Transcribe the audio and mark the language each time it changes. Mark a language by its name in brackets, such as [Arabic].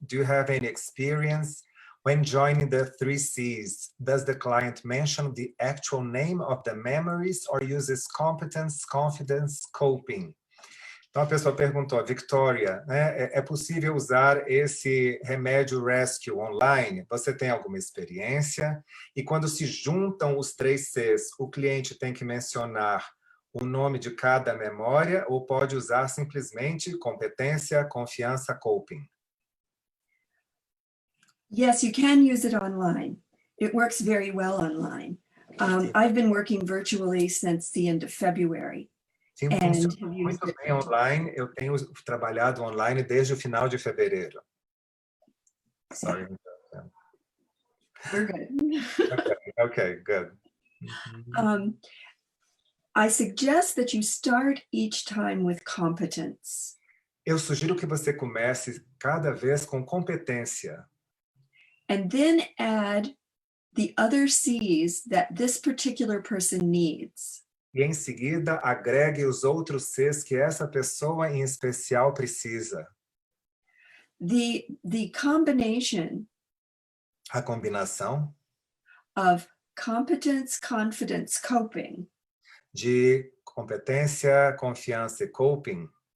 [English] Do you have any experience? When joining the 3 Cs, does the client mention the actual name of the memories or uses competence, confidence, coping? [Portuguese] Então, a pessoa perguntou, Victoria, né, é possível usar esse remédio rescue online? Você tem alguma experiência? E quando se juntam os 3 Cs, o cliente tem que mencionar o nome de cada memória ou pode usar simplesmente competência, confiança, coping? [English] Yes, you can use it online. It works very well online. I've been working virtually since the end of February. [Portuguese] Sim, funciona muito bem online. Eu tenho trabalhado online desde o final de fevereiro. [English] Sorry. We're good. Okay, good. I suggest that you start each time with competence. [Portuguese] Eu sugiro que você comece cada vez com competência. [English] And then add the other Cs that this particular person needs. [Portuguese] E em seguida, agregue os outros Cs que essa pessoa em especial precisa. [English] The combination [Portuguese] A combinação [English] of competence, confidence, coping, [Portuguese] de competência, confiança e coping,